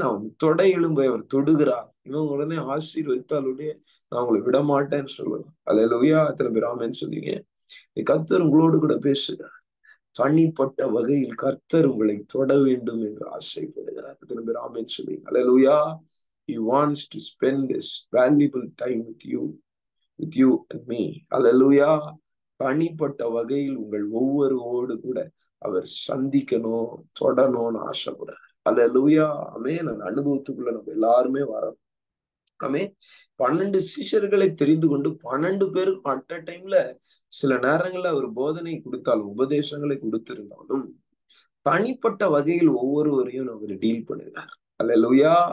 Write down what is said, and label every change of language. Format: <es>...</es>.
<ta>அவன் தொடை எலும்பை அவர் தொடுகிறார். இவன் உடனே ஆசீர்வதித்தாலுடைய நான் உங்களை விட மாட்டேன்னு சொல்லுவேன். அல்லேலூயா. எத்தனை பேர் ஆமென் சொல்றீங்க? கர்த்தர் உங்களோடு கூட பேசுகிறார். தனிப்பட்ட வகையில் கர்த்தர் உங்களை தொட வேண்டும் என்று ஆசைப்படுகிறார். எத்தனை பேர் ஆமென் சொல்றீங்க? அல்லேலூயா.</ta> <en>He wants to spend this valuable time with you and me.</en> <ta>அல்லேலூயா. தனிப்பட்ட வகையில் உங்கள் ஒவ்வொருவோடு கூட அவர் சந்திக்கணும், தொடணும்னு ஆசைப்படுறார். அல்லேலூயா. ஆமென். அந்த அனுபவத்துக்குள்ள நம்ம எல்லாருமே வரணும். ஆமே. 12 சீஷர்களை தெரிந்து கொண்டு 12 பேருக்கும்</ta> <en>at a டைம்ல</en> <ta>சில நேரங்கள்ல அவர் போதனை கொடுத்தாலும், உபதேசங்களை கொடுத்திருந்தாலும், தனிப்பட்ட வகையில் ஒவ்வொருவரையும் அவர் டீல் பண்ணுகிறார். அல்லேலூயா.</ta>